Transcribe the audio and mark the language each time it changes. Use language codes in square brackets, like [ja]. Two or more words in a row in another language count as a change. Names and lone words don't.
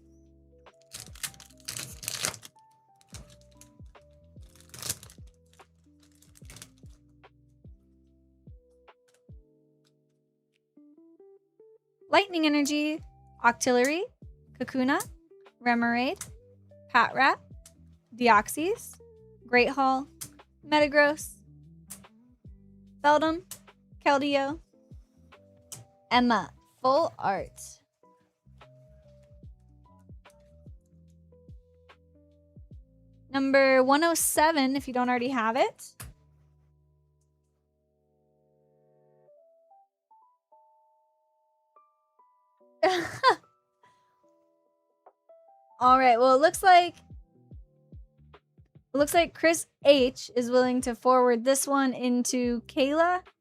[en] Lightning Energy, Octillery, Kakuna, Remoraid, Patrat, Deoxys, Great Hall, Metagross, Beldum, Keldeo, Emma, full art. Number 107, if you don't already have it. All right, well, it looks like Chris H is willing to forward this one into Kayla.